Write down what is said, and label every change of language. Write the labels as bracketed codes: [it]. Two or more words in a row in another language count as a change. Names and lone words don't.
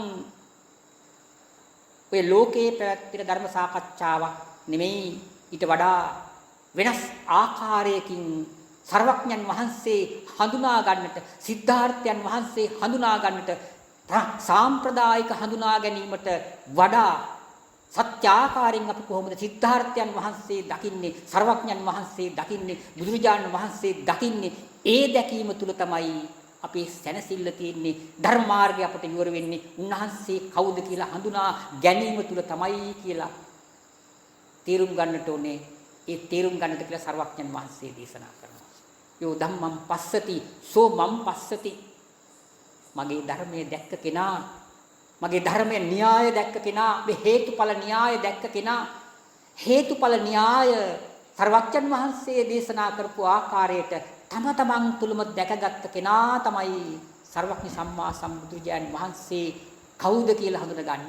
[si] ඔය ලෝකේ පැවැත්වෙන ධර්ම සාකච්ඡාවක් නෙමෙයි, ඊට වඩා වෙනස් ආකාරයකින් සර්වඥන් වහන්සේ හඳුනා ගන්නට, සිද්ධාර්ථයන් වහන්සේ හඳුනා ගන්නට, සාම්ප්‍රදායික හඳුනා ගැනීමට වඩා සත්‍යාකාරයෙන් අපි කොහොමද සිද්ධාර්ථයන් වහන්සේ දකින්නේ, සර්වඥන් වහන්සේ දකින්නේ, බුදුරජාණන් වහන්සේ දකින්නේ, ඒ දැකීම තුල තමයි අපේ සැනසෙල්ල තියෙන්නේ. ධර්ම මාර්ගය අපට ඉවර වෙන්නේ උන්වහන්සේ කවුද කියලා හඳුනා ගැනීම තුල තමයි කියලා තේරුම් ගන්නට ඕනේ. ඒ තේරුම් ගන්නට කියලා සර්වඥන් වහන්සේ දේශනා කරනවා. [pi] යෝ ධම්මං පස්සති සෝ මම් පස්සති. [si] මගේ ධර්මයේ දැක්ක කෙනා, මගේ ධර්මයේ න්‍යාය දැක්ක කෙනා, මේ හේතුඵල න්‍යාය දැක්ක කෙනා, හේතුඵල න්‍යාය සර්වඥන් වහන්සේ දේශනා කරපු ආකාරයට තම තමන් තුලම දැකගත්ත කෙනා තමයි සර්වඥ සම්මා සම්බුදුරජාණන් වහන්සේ කවුද කියලා හඳුනගන්නේ.